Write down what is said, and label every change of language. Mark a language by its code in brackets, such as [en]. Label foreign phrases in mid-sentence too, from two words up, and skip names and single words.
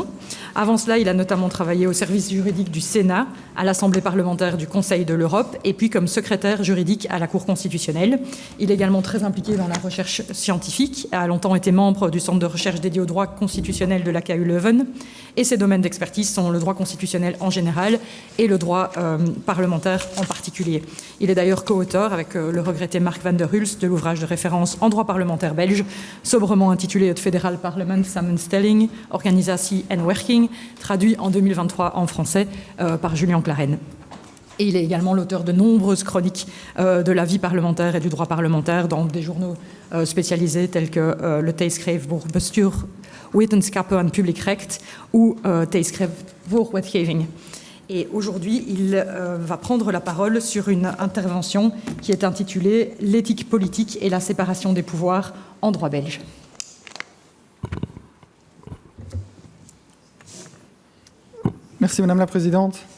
[fr] Avant cela, il a notamment travaillé au service juridique du Sénat, à l'Assemblée parlementaire du Conseil de l'Europe et puis comme secrétaire juridique à la Cour constitutionnelle. Il est également très impliqué dans la recherche scientifique, a longtemps été membre du centre de recherche dédié au droit constitutionnel de la KU Leuven et ses domaines d'expertise sont le droit constitutionnel en général et le droit parlementaire en particulier. Il est d'ailleurs co-auteur avec le regretté Mark van der Hulst de l'ouvrage de référence en droit parlementaire belge, sobrement intitulé Het Federal Parlement Samenstelling, Organisatie en Werking, traduit en 2023 en français par Julien Claren. Et il est également l'auteur de nombreuses chroniques de la vie parlementaire et du droit parlementaire dans des journaux spécialisés tels que le Tijdschrift voor Bestuur, Wetenschappen en Publiek Recht ou Tijdschrift voor Wetgeving. Et aujourd'hui, il va prendre la parole sur une intervention qui est intitulée « L'éthique politique et la séparation des pouvoirs en droit belge ». Merci Madame la Présidente.